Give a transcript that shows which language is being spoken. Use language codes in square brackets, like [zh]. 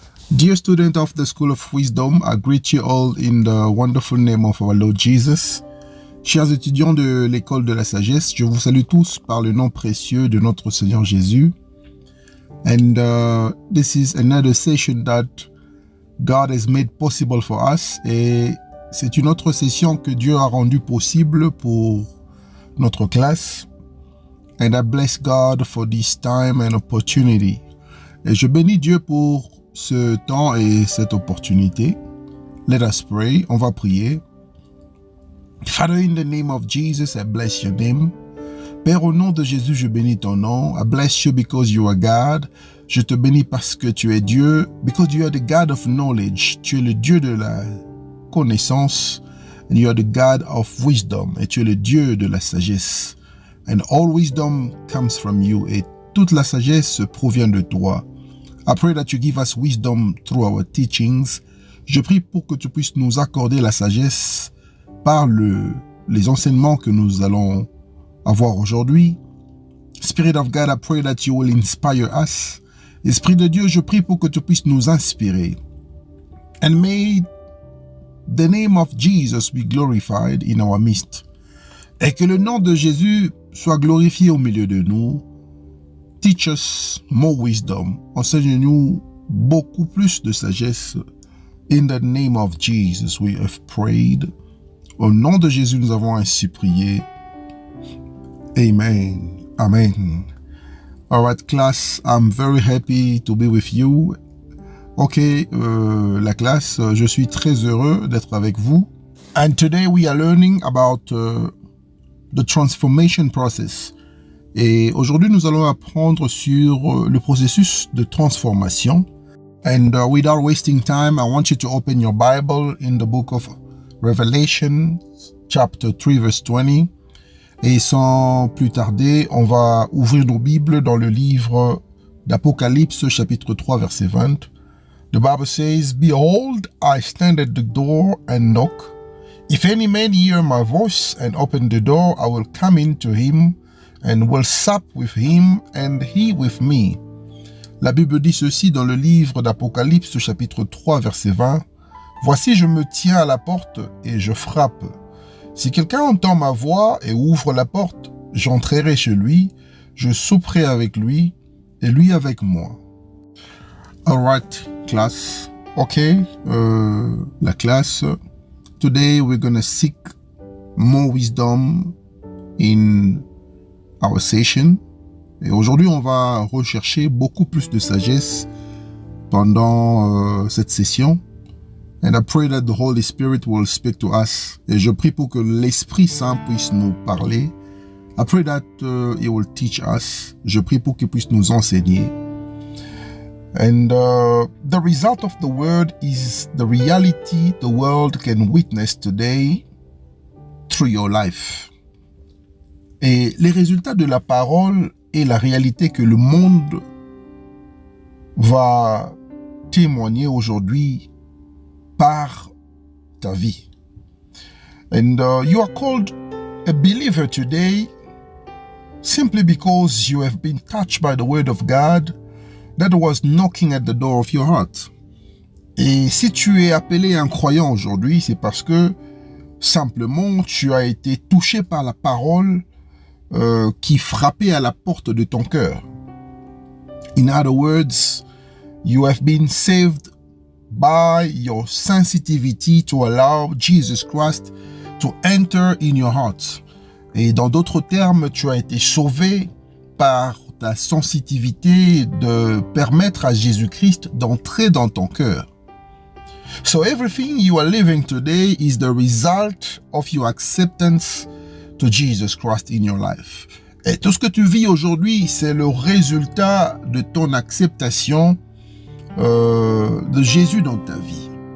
[en] Dear student of the School of Wisdom, I greet you all in the wonderful name of our Lord Jesus. [fr] Chers étudiants de l'école de la sagesse, je vous salue tous par le nom précieux de notre Seigneur Jésus. [en] And this is another session that God has made possible for us. [fr] Et c'est une autre session que Dieu a rendue possible pour notre classe. [en] And I bless God for this time and opportunity. [fr] Et je bénis Dieu pour ce temps et cette opportunité. [en] Let us pray. [fr] On va prier. [en] Father, in the name of Jesus, I bless your name. [fr] Père, au nom de Jésus, je bénis ton nom. [en] I bless you because you are God. [fr] Je te bénis parce que tu es Dieu. [en] Because you are the God of knowledge. [fr] Tu es le Dieu de la connaissance. [en] And you are the God of wisdom. [fr] Et tu es le Dieu de la sagesse. [en] And all wisdom comes from you. [fr] Et toute la sagesse provient de toi. [en] I pray that you give us wisdom through our teachings. [fr] Je prie pour que tu puisses nous accorder la sagesse par les enseignements que nous allons avoir aujourd'hui. [en] Spirit of God, I pray that you will inspire us. [fr] Esprit de Dieu, je prie pour que tu puisses nous inspirer. [en] And may the name of Jesus be glorified in our midst. [fr] Et que le nom de Jésus soit glorifié au milieu de nous. [en] Teach us more wisdom. [fr] Enseigne-nous beaucoup plus de sagesse. [en] In the name of Jesus, we have prayed. [fr] Au nom de Jésus, nous avons ainsi prié. Amen. Amen. [en] All right, class, I'm very happy to be with you. [fr] Ok, la classe, je suis très heureux d'être avec vous. [en] And today we are learning about the transformation process. [fr] Et aujourd'hui, nous allons apprendre sur le processus de transformation. [en] And without wasting time, I want you to open your Bible in the book of Revelation, chapter 3, verse 20. [fr] Et sans plus tarder, on va ouvrir nos Bibles dans le livre d'Apocalypse, chapitre 3, verset 20. [en] The Bible says, Behold, I stand at the door and knock. If any man hear my voice and open the door, I will come into him and will sup with him and he with me. [fr] La Bible dit ceci dans le livre d'Apocalypse, chapitre 3, verset 20. Voici, je me tiens à la porte et je frappe. Si quelqu'un entend ma voix et ouvre la porte, j'entrerai chez lui, je souperai avec lui et lui avec moi. [en] Alright, class. [fr] Ok, la classe. [en] Today we're gonna seek more wisdom in our session. [fr] Et aujourd'hui, on va rechercher beaucoup plus de sagesse pendant cette session. [en] And I pray that the Holy Spirit will speak to us. [fr] Et je prie pour que l'Esprit Saint puisse nous parler. [en] I pray that He will teach us. [fr] Je prie pour qu'il puisse nous enseigner. [en] And the result of the word is the reality the world can witness today through your life. [fr] Et les résultats de la parole est la réalité que le monde va témoigner aujourd'hui par ta vie. [en] And you are called a believer today simply because you have been touched by the word of God that was knocking at the door of your heart. [fr] Et si tu es appelé un croyant aujourd'hui, c'est parce que simplement tu as été touché par la parole qui frappait à la porte de ton cœur. [en] In other words, you have been saved by your sensitivity to allow Jesus Christ to enter in your heart. [fr] Et dans d'autres termes, tu as été sauvé par ta sensitivité de permettre à Jésus-Christ d'entrer dans ton cœur. [en] So everything you are living today is the result of your acceptance to Jesus Christ in your life. [fr] Et tout ce que tu vis aujourd'hui, c'est le résultat de ton acceptation de Jésus dans ta vie.